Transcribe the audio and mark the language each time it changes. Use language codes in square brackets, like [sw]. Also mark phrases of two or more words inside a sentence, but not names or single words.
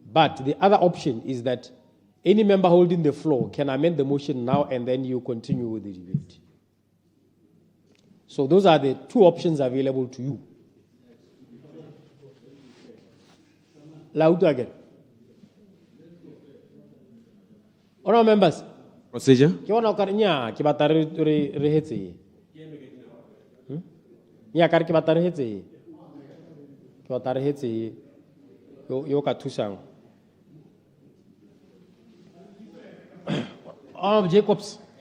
[en] But the other option is that any member holding the floor can amend the motion now and then you continue with the debate. So those are the two options available to you. Loud again. Honourable members. Procedure. [tn] Ke bona o ka re nnyaa, ke batla re hetse. Nnyaa, ka re ke batla re hetse. Ke batla re hetse yo ka thusang. [en] Honourable Jacobs.